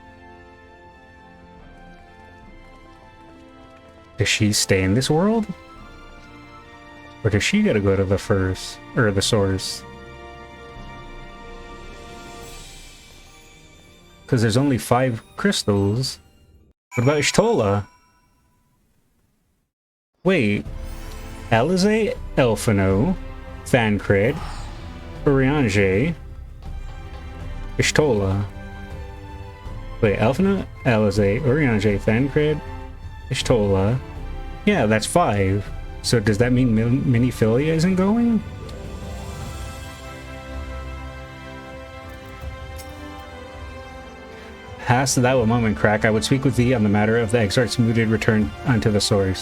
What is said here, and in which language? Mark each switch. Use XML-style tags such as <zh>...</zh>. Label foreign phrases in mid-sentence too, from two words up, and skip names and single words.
<en>Does she stay in this world? Or does she gotta go to the first, or the source? Because there's only 5 crystals. What about Ishtola? Wait. Alize, Elfino, Thancred, Urianger, Ishtola. Wait, Elfino, Alize, Urianger, Thancred, Ishtola. Yeah, that's 5. So does that mean Miniphilia isn't going? Hast thou a moment, Crack, I would speak with thee on the matter of the Exarch's mooted return unto the source.</en>